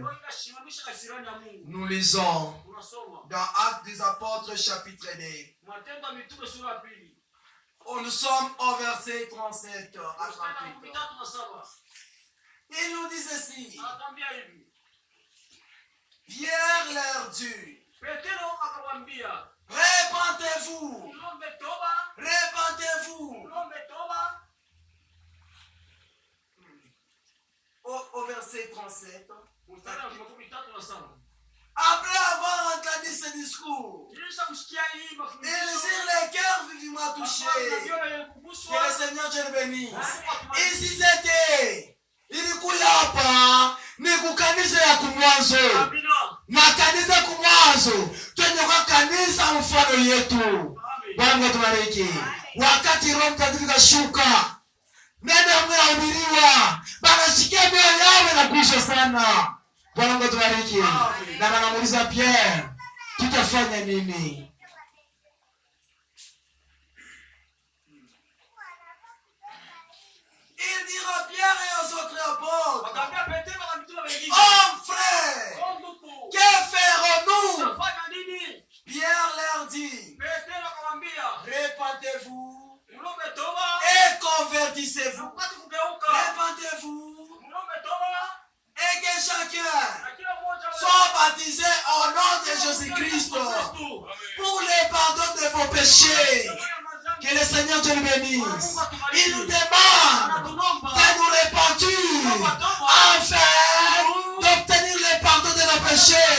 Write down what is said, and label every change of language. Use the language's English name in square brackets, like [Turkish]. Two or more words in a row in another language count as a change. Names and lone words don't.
[French] Nous lisons dans Actes des Apôtres chapitre 2. Nous sommes au verset 37 à 38. Il nous dit ceci. Pierre leur dit, [Swahili] Petero akamwambia, [French] répentez-vous. [Swahili] ulombe toba, [French] Répentez-vous. [Swahili] ulombe toba. [French] Au verset 37. [Swahili] Mstari wa 37. [French] Après avoir entendu ce discours, [Swahili] Kisha kusikia hii mafundisho, [French] ils eurent les cœurs vivement touchés. Que le Seigneur Dieu le bénisse. Ici c'était [Swahili] ilikuja hapa ni kukanisa ya kumwanzo. Amina. Na kanisa kumwanzo twende kwa kanisa mfano yetu. Bwana tubariki. Wakati Roho Mtakatifu kashuka, neno mnahubiriwa, banashikia mioyo yao na kuisha sana. Bwana tubariki. Na wanamuuliza Pierre, tutafanya nini? [French] Il dira Pierre et aux autres apôtres, [Swahili] Akamwambia Petero na mitume wengine, [French] hommes frères, [Swahili] ndugu, [French] que ferons-nous? [Swahili] tutafanya nini? [French] Pierre leur dit, [Swahili] Petero akamwambia, [French] répentez-vous [Swahili] ulombe toba, [French] et convertissez-vous. [Swahili] upate kugeuka. [French] Répentez-vous [Swahili] Ulombe toba, [French] et que chacun [Swahili] na kila mmoja [French] soit baptisé au nom de Jésus-Christ pour le pardon de vos péchés. Que le Seigneur Dieu le bénisse. Il nous demande de nous repentir afin d'obtenir le pardon de nos péchés.